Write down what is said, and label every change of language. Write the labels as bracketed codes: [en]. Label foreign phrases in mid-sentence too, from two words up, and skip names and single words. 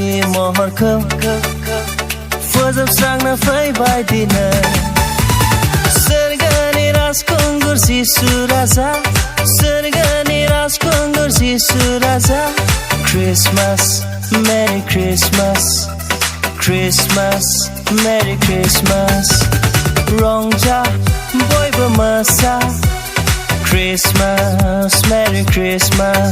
[brx] महरखौ फोजोबस्रांनो फैबाय दिनै सोरगोनि राजखुंगुर जिसु राजा सोरगोनि राजखुंगुर जिसु राजा [en] Christmas Merry Christmas Christmas Merry Christmas [brx] रंजा बयबो मोसा [en] Christmas Merry Christmas